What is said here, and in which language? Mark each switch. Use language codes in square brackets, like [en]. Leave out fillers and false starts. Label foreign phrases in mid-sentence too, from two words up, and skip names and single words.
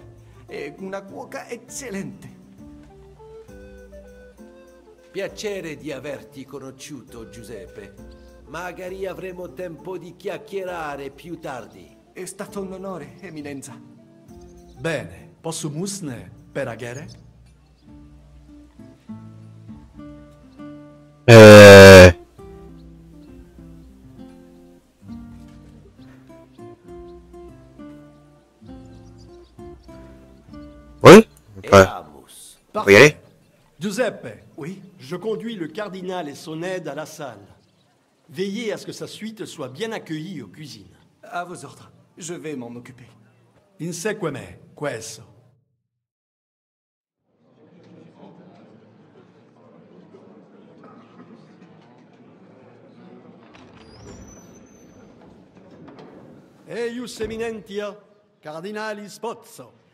[it] È una cuoca eccellente. Piacere di averti conosciuto, Giuseppe. Magari avremo tempo di chiacchierare più tardi. È stato un onore, Eminenza. Bene, [la] possumusne per agere? [fr] Oui, on peut y aller. Giuseppe, oui, je conduis le cardinal et son aide à la salle. Veillez à ce que sa suite soit bien accueillie aux cuisines. À vos ordres, je vais m'en occuper. Insequeme, queso. [la] Eius eminentia, cardinalis Pozzo.